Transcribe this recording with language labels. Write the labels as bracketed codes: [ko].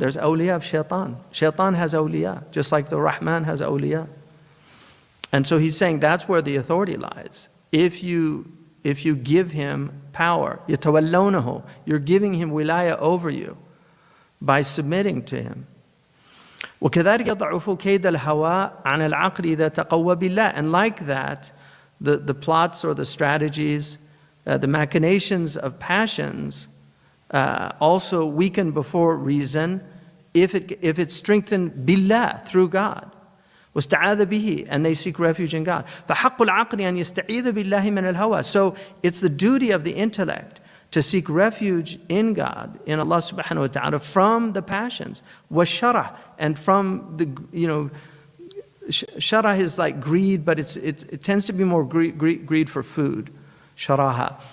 [en] There's awliya of shaitan. Shaitan has awliya, just like the Rahman has awliya. And so he's saying that's where the authority lies. If you give him power, [ar] يتولونه, [en] you're giving him wilaya over you by submitting to him. [ar] وكذلك يضعف كيد الهوى عن العقل إذا تقوى بالله. [en] And like that, the plots or the strategies, the machinations of passions also weaken before reason if it's strengthened billah, through God. [ar] واستعاذ به, [en] and they seek refuge in God. [ar] فحق العقل أن يستعيذ بالله من الهوى. [en] So it's the duty of the intellect to seek refuge in God, in Allah subhanahu wa ta'ala, from the passions. وَالشَّرَح, and from the, sharah is like greed, but it tends to be more greed for food. Sharaha.